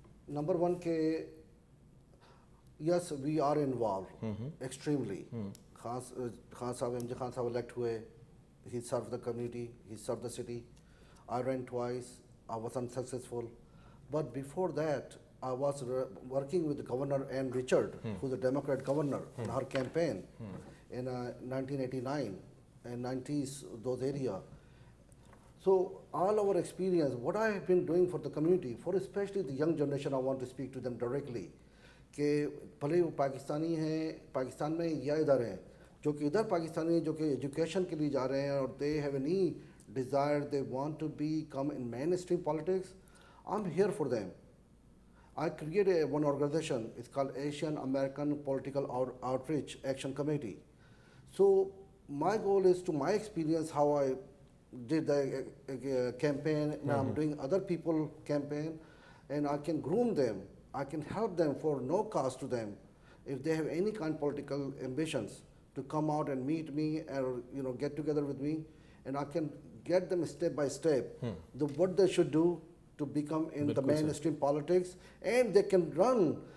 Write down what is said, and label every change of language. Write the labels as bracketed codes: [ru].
[hi] Number 1 के [en] yes we are involved extremely. [hi] Khan साहब MJ Khan साहब elect हुए. [en] He served the community, he served the city. I ran twice, I was unsuccessful. But before that, I was working with the Governor Ann Richard, who's a Democrat governor, in her campaign in 1989 and 90s, those area. So all our experience, what I have been doing for the community, for especially the young generation, I want to speak to them directly. [hi] कि भले वो पाकिस्तानी हैं, पाकिस्तान में या इधर हैं, जो कि इधर पाकिस्तानी जो कि एजुकेशन के लिए जा रहे हैं और [en] They have any desire they want to be come in mainstream politics, I am here for them. I created one organization, it's called Asian American Political Outreach Action Committee. So my goal is to my experience how I did the campaign, and I'm doing other people campaign, and I can groom them, I can help them for no cost to them if they have any kind of political ambitions to come out and meet me or get together with me, and I can get them step by step what they should do to become in the mainstream politics, and they can run.